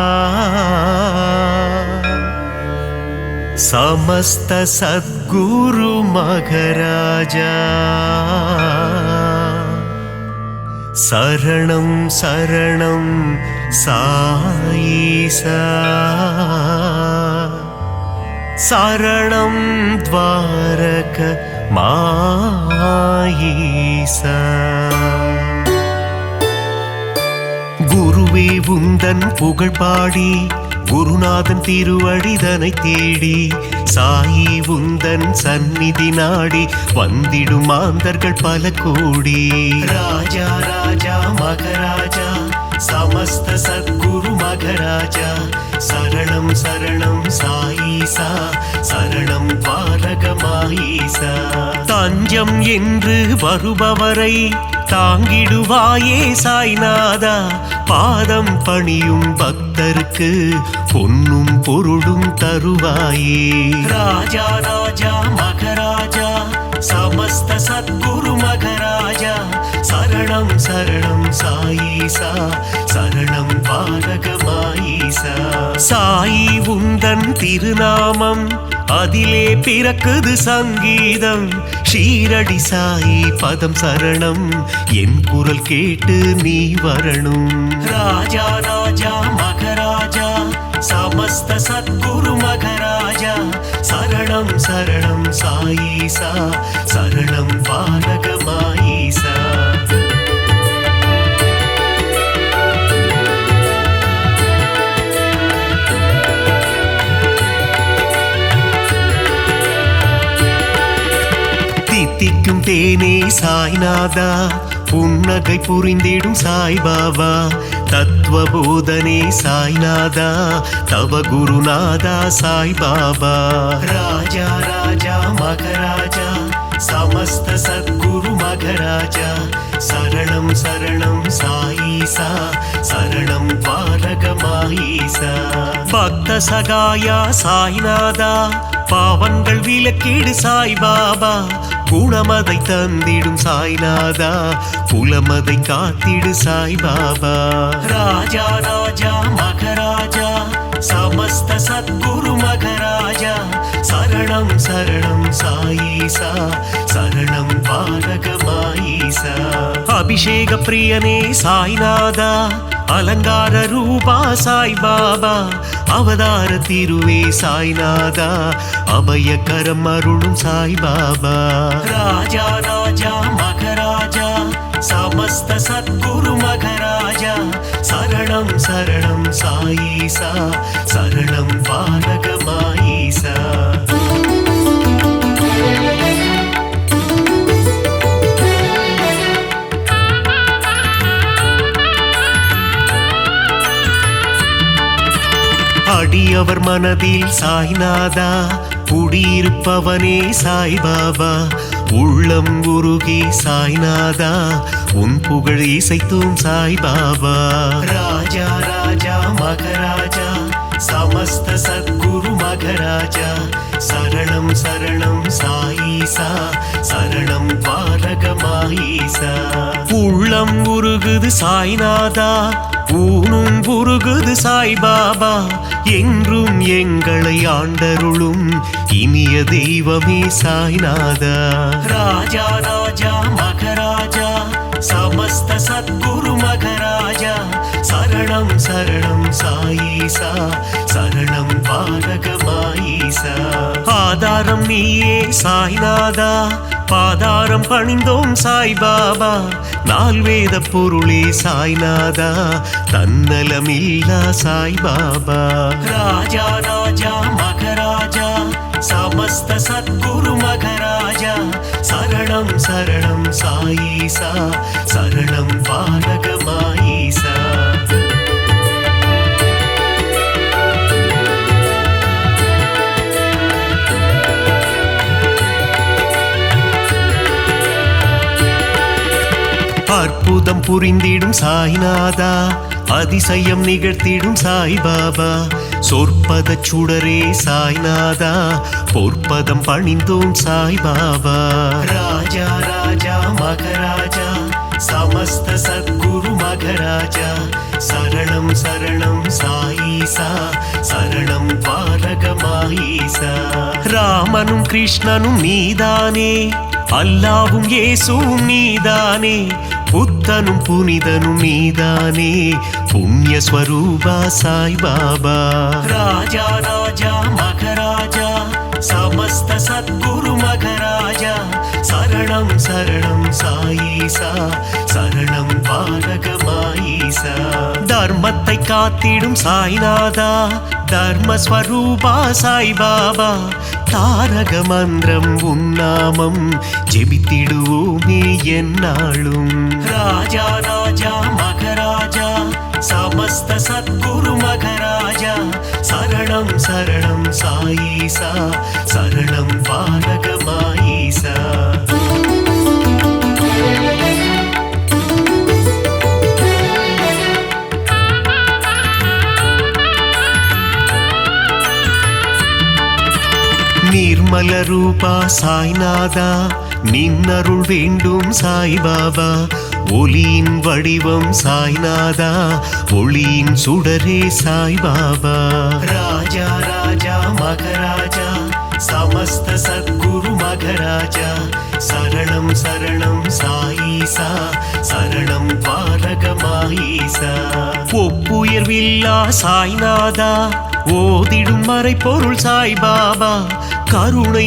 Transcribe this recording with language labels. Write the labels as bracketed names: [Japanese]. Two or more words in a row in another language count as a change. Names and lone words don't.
[Sanskrit] समस्त सद्गुरु मखराजा शरणं शरणं साईसा शरणं द्वारक माईसा [Tamil] குருவே உந்தன் புகழ் பாடி குருநாதன் திருவடிதனை தேடி சாயி உந்தன் சந்நிதி நாடி வந்திடும் மாந்தர்கள் பல கோடி ராஜா ராஜா மகராஜா [Sanskrit] समस्त सद्गुरु मगराजा शरणं शरणं साईसा शरणं [Tamil] द्वारகமாயிசா தஞ்சம் என்று வருபவரை தாங்கிடுவாயே சாய்நாதா பாதம் பணியும் பக்தருக்கு பொன்னும் பொருளும் தருவாயே ராஜா ராஜா மகராஜா [Sanskrit] समस्त सद्गुरु मगराजा शरणं शरणं साईसा [Tamil] शरणं द्वारகமாயிசா சாயி உந்தன் திருநாமம் அதிலே பிறக்குது சங்கீதம் ஷீரடி சாயி பதம் சரணம் என் குரல் கேட்டு நீ வரணும் ராஜா ராஜா மகராஜா [Sanskrit] समस्त सद्गुरु मगराजा शरणं शरणं साईसा शरणं [Tamil] द्वारகமாயிசா தித்திக்கும் தேனே சாய்நாதா புன்னகை புரிந்திடும் சாய்பாபா தத்துவபோதனே சாய்நாதா தவ குருநாதா சாய்பாபா ராஜா ராஜா மகராஜா [Sanskrit] समस्त सद्गुरु मगराजा शरणं शरणं साईसा शरणं [Tamil] द्वारகமாயிசா பக்த சகாயா சாய்நாதா பாவங்கள் விலக்கிடு சாய்பாபா குணமதை தந்திடும் சாய்நாதா குலமதை காத்திடு சாய்பாபா ராஜா ராஜா மகராஜா समस्त [Sanskrit] सद्गुरु मगराजा शरणं शरणं साईसा शरणं द्वारகமாயிசா [Tamil] அபிஷேக பிரியனே சாய்நாதா அலங்கார ரூபா சாய்பாபா அவதார திருவே சாய்நாதா அபயகரம் அருளும் சாய்பாபா ராஜா ராஜா மகராஜா [Sanskrit] समस्त सद्गुरु मगराजा शरणं शरणं साईसा शरणं [Tamil] द्वारகமாயிசா அடியவர் மனதில் சாய்நாதா குடியிருப்பவனே சாய்பாபா உள்ளம் உருகி சாய்நாதா உன் புகழ் இசைத்தும் சாய்பாபா ராஜா ராஜா மகராஜா [Sanskrit] समस्त सद्गुरु मगराजा शरणं शरणं साईसा शरणं द्वारகமாயிசா [Tamil] உள்ளம் உருகுது சாய்நாதா ஊனும் உருகுது சாய்பாபா என்றும் எங்களை ஆண்டருளும் இனிய தெய்வமே சாய்நாதா ராஜா ராஜா மகராஜா [Sanskrit] समस्त सद्गुरु मगराजा शरणं शरणं साईसा शरणं [Tamil] द्वारகமாயிசா ஆதாரம் நீயே சாய்நாதா பாதாரம் பணிந்தோம் சாய்பாபா நால்வேத பொருளே சாய்நாதா தன்னலமில்லா சாய்பாபா ராஜா ராஜா மகராஜா [Sanskrit] समस्त सद्गुरु मघराजा शरणं शरणं साईसा शरणं पालक माईसा [Tamil] அற்புதம் புரிந்திடும் சாய்நாதா அதிசயம் நிகழ்த்திடும் சாய்பாபா சொற்பத சுடரே சாய்நாதா பொற்பதம் பணிந்தோம் சாய்பாபா ராஜா ராஜா மகராஜா [Sanskrit] समस्त सद्गुरु मघराजा शरणं शरणं साईसा शरणं पालक माईसा [Tamil] ராமனும் கிருஷ்ணனும் நீதானே அல்லாவும் இயேசுவும் நீதானே புத்தனும் புனிதனும் நீதானே புண்ணிய ஸ்வரூபா சாய்பாபா ராஜா ராஜா மகராஜா [Sanskrit] समस्त सद्गुरु मघराजा शरणं शरणं साईसा शरणं पालक माईसा [Tamil] தர்மத்தை காத்திடும் சாய்நாதா தர்மஸ்வரூபா சாய்பாபா தாரக மந்திரம் உன்னாமம் ஜெபித்திடுவோமே என்னாலும் ராஜா ராஜா மகராஜா [Sanskrit] समस्त सद्गुरु मघराजा शरणं शरणं साईसा शरणं पालक माईसा निर्मल रूपा साईनादा [Tamil] निन्नरुள் வேண்டும் சாய்பாபா ஒளியின் வடிவம் சாய்நாதா ஒளியின் சுடரே சாய்பாபா ராஜா ராஜா மகராஜா [Sanskrit] समस्त सद्गुरु मघराजा शरणं शरणं साईसा शरणं पालक माईसा [Tamil] ஒப்புயர்வில்லா சாய்நாதா ஓதிடும் மறைபொருள் சாய்பாபா கருணை